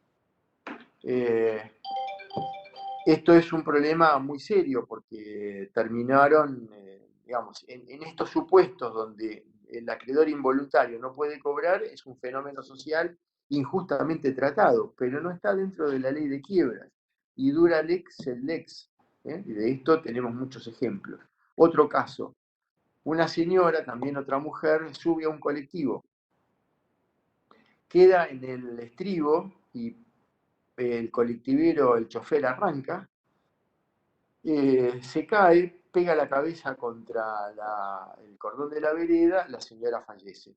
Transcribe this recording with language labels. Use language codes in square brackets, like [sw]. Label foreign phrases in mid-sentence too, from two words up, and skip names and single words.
[es] Esto es un problema muy serio porque terminaron, digamos, en estos supuestos donde el acreedor involuntario no puede cobrar, es un fenómeno social injustamente tratado, pero no está dentro de la ley de quiebras. [la] Y dura lex sed lex. [es] Y de esto tenemos muchos ejemplos. Otro caso, una señora, también otra mujer, sube a un colectivo, queda en el estribo y el colectivero, el chofer arranca, se cae, pega la cabeza contra el cordón de la vereda, la señora fallece.